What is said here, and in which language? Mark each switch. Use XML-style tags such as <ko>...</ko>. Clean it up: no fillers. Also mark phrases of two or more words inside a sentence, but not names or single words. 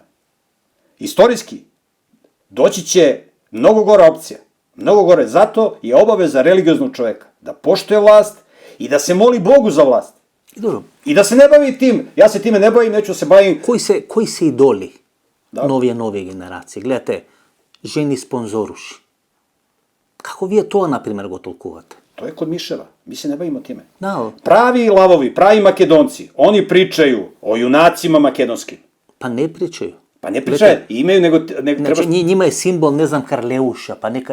<sr>Istorijski, doći će mnogo gora opcija. Mnogo gore. Zato je obaveza religioznog čoveka da poštuje vlast i da se moli Bogu za vlast. I da se ne bavi tim. Ja se time ne bavim, neću se bavim.</sr> <mk>Кои се идоли? Нови генерации. Гледате,</mk> <sr>ženi sponzoruši. Kako vi to, na primjer,</sr> <mk>го толкувате?</mk> <sr>To je kod miševa. Mi se ne bavimo time. Da, Pravi lavovi, pravi Makedonci, oni pričaju o junacima makedonskim. pa ne pričaju. Pa ne pričaju, imaju, nego trebaš... Znači, njima je simbol, ne znam, Karleuša, pa neka...</sr>